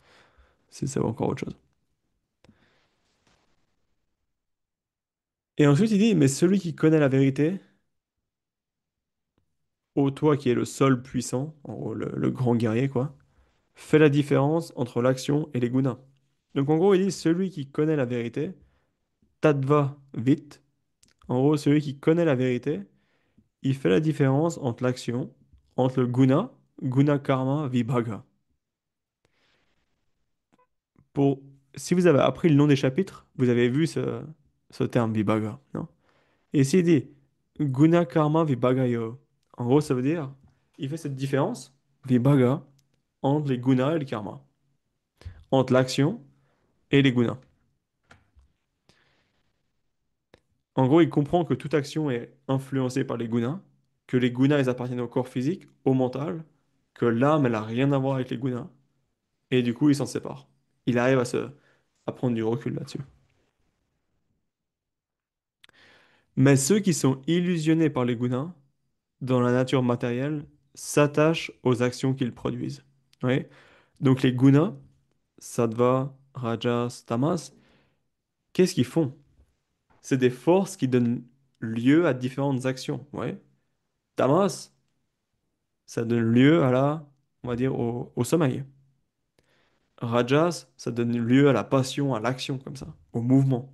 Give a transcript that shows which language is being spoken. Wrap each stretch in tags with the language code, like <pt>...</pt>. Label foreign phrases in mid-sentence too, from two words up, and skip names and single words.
<fr>C'est encore autre chose. Et ensuite, il dit, mais celui qui connaît la vérité, ô toi qui es le seul puissant, en gros, le grand guerrier, quoi, fait la différence entre l'action et les gunas. Donc en gros, il dit, celui qui connaît la vérité,</fr> <sa>तत्त्व वित्,</sa> <fr>En gros, celui qui connaît la vérité, il fait la différence entre l'action, entre le</fr> <sa>गुण कर्म विभाग.</sa> <fr>Pour, si vous avez appris le nom des chapitres, vous avez vu ce terme vibhaga, non? Et s'il dit</fr> <sa>गुण कर्म विभागयो,</sa> <fr>en gros, ça veut dire, il fait cette différence, vibhaga, entre les gunas et le karma, entre l'action et les gunas. En gros, il comprend que toute action est influencée par les gunas, que les gunas, ils appartiennent au corps physique, au mental, que l'âme, elle n'a rien à voir avec les gunas, et du coup, il s'en sépare. Il arrive à prendre du recul là-dessus. Mais ceux qui sont illusionnés par les gunas, dans la nature matérielle, s'attachent aux actions qu'ils produisent. Oui. Donc les gunas,</fr> <sa>सत्त्व, रजस्, तमस्,</sa> <fr>qu'est-ce qu'ils font? C'est des forces qui donnent lieu à différentes actions. Ouais. Tamas, ça donne lieu à on va dire, au sommeil. Rajas, ça donne lieu à la passion, à l'action, comme ça, au mouvement.</fr>